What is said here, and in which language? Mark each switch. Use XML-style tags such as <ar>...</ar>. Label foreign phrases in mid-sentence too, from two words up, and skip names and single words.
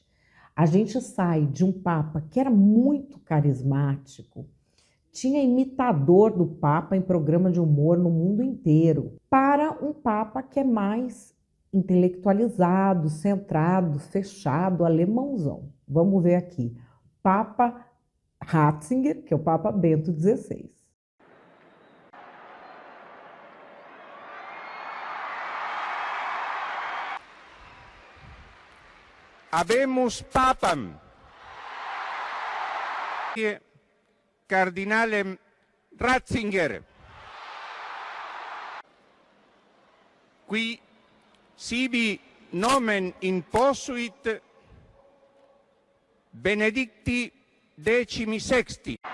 <pt>A gente sai de um Papa que era muito carismático, tinha imitador do Papa em programa de humor no mundo inteiro, para um Papa que é mais intelectualizado, centrado, fechado, alemãozão. Vamos ver aqui. Papa Ratzinger, que é o Papa Bento XVI.</pt> <la>Habemus Papam, Cardinalem Ratzinger, qui sibi nomen imposuit Benedicti XVI.</la>